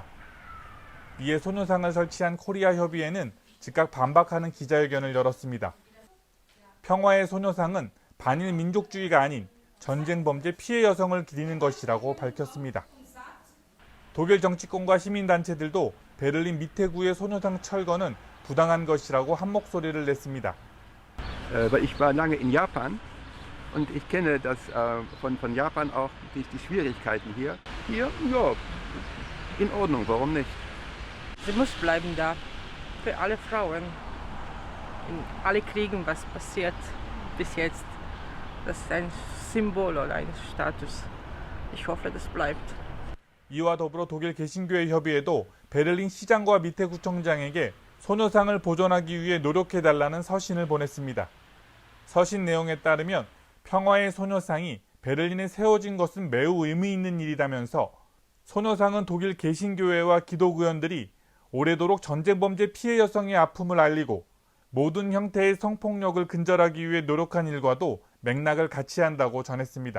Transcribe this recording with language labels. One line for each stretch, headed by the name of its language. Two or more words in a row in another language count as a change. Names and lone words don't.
Korean: 이에 소녀상을 설치한 코리아 협의회는 즉각 반박하는 기자회견을 열었습니다. 평화의 소녀상은 반일 민족주의가 아닌 전쟁 범죄 피해 여성을 기리는 것이라고 밝혔습니다. 독일 정치권과 시민단체들도 베를린 미테구의 소녀상 철거는 부당한 것이라고 한 목소리를 냈습니다.
German: Ich war lange in Japan. Und ich kenne das von Japan auch die Schwierigkeiten hier. Hier, ja, in Ordnung, warum nicht? Sie muss bleiben da, für alle Frauen. In alle Kriegen, was passiert bis jetzt. Das ist ein Symbol oder ein Status. Ich hoffe, das bleibt.
Korean: 이와 더불어 독일 개신교회 협의회도 베를린 시장과 미테구청장에게 소녀상을 보존하기 위해 노력해달라는 서신을 보냈습니다. 서신 내용에 따르면 평화의 소녀상이 베를린에 세워진 것은 매우 의미 있는 일이라면서 소녀상은 독일 개신교회와 기독의원들이 오래도록 전쟁범죄 피해 여성의 아픔을 알리고 모든 형태의 성폭력을 근절하기 위해 노력한 일과도 맥락을 같이 한다고 전했습니다.